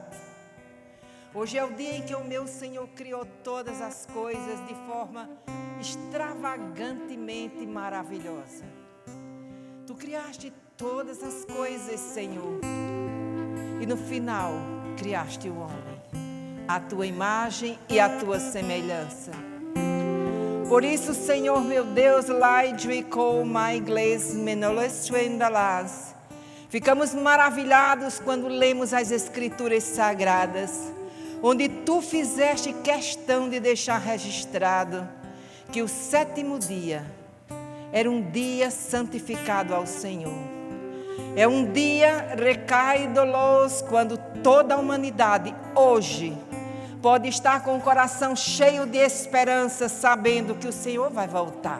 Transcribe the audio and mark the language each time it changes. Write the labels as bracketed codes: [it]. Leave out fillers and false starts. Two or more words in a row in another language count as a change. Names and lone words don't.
[pt] Hoje é o dia em que o meu Senhor criou todas as coisas de forma extravagantemente maravilhosa. Tu criaste todas as coisas, Senhor, e no final criaste o homem, a tua imagem e a tua semelhança. Por isso, Senhor meu Deus, lai juicou my gles menolesuendalas, Ficamos maravilhados quando lemos as Escrituras Sagradas, onde tu fizeste questão de deixar registrado que o 7º dia era um dia santificado ao Senhor. É um dia recaidolos, quando toda a humanidade hoje pode estar com o coração cheio de esperança, sabendo que o Senhor vai voltar.